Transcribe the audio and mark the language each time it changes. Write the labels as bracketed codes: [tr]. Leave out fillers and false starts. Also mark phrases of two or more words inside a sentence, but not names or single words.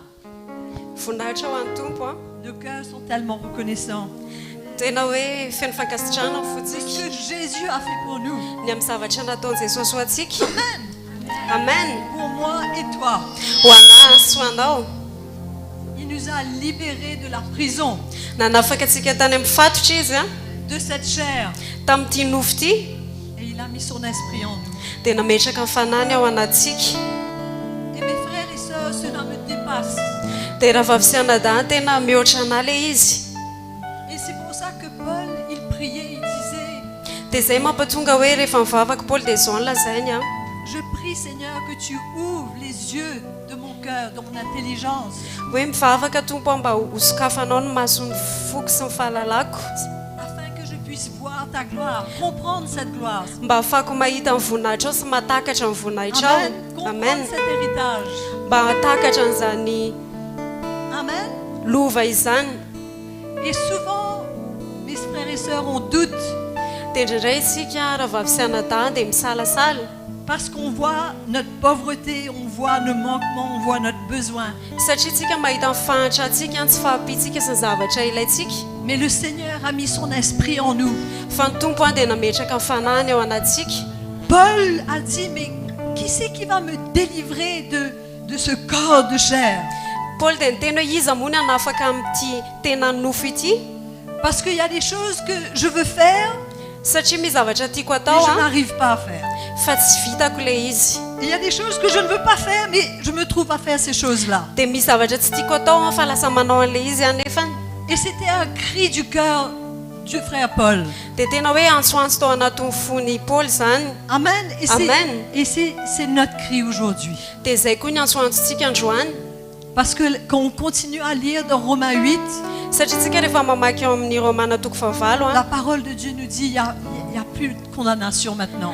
[mg] Voninahitra ho an'ny tompo a [fr] Nos cœurs sont tellement reconnaissants. [mg] tena hoe feno fankasitrahana [fr] Ce [mg] fotsika [fr] que Jésus a fait pour nous. [mg] ny amin'ny zavatra nataon'i Jesosy ho antsika. Amen. Amen. [fr] Pour moi et toi. [mg] Ho anahy sy ho anao [fr] Il nous a libérés de la prison, [mg] nanafaka antsika tany amin'ny fatotra izy a [fr] de cette chair. [mg] tamin'ity nofo ity [fr] Et il a mis son esprit en nous. [mg] dia nametraka ny fanany ao anatsika. [fr] Et mes frères et sœurs, cela me dépasse. [mg] Dia raha vavy sy anadahy tena mihoatra anahy le izy. [fr] Et c'est pour ça que Paul, il priait, il disait, [mg] Dia izay mampatonga hoe rehefa mivavaka Paoly dia zao nolazainy a [fr] je prie Seigneur que tu ouvres les yeux de mon cœur, de mon intelligence, [mg] hoe mivavaka tompo aho mba ho sokafanao ny mason'ny foko sy ny fahalalako [fr] afin que je puisse voir ta gloire, comprendre cette gloire. [mg] mba ahafahako mahita ny voninahitra ao sy mahatakatra ny voninahitra Amen. ao. Amen. [fr] Comprendre cet héritage. [mg] Mba hatakatra an'izany Amen. lova izany. [fr] Et souvent, mes frères et sœurs, on doute [mg] Dia indraindray isika raha vavy sy anadahy dia misalasala [fr] parce qu'on voit notre pauvreté, on voit nos manquements, on voit notre besoin. [mg] satria tsika mahita ny fahantratsika ny tsy fahapiatsika sy ny zavatra ilaitsika. [fr] Mais le Seigneur a mis son esprit en nous. [mg] Fa ny tompo a dia nametraka ny fanahiny ao anatsika. [fr] Paul a dit, mais qui c'est qui va me délivrer de ce corps de chair? [mg] Paul dia niteny hoe iza moa ny hanafaka amin'ity tena nofo ity [fr] Parce qu'il y a des choses que je veux faire, [mg] satria misy zavatra tiako [fr] mais [mg] atao [fr] je [mg] a [fr] n'arrive pas à faire. [mg] fa tsy vitako le izy. [fr] Il y a des choses que je ne veux pas faire, mais je me trouve à faire ces choses-là. [mg] Dia misy zavatra tsy tiako atao fa lasa manao an'le izy anefany. [fr] Et c'était un cri du cœur du frère Paul. [mg] Dia tena hoe antsoantso tao anatin'ny fony Paul zany. Amen. Amen. [fr] Et c'est notre cri aujourd'hui. [mg] Dia izay koa ny antsoantsontsika androany. [fr] Parce que quand on continue à lire dans Romains 8, [mg] Satria tsika rehefa mamaky eo amin'ny Romana toko fahavalo [fr] la parole de Dieu nous dit il y a plus de condamnation maintenant.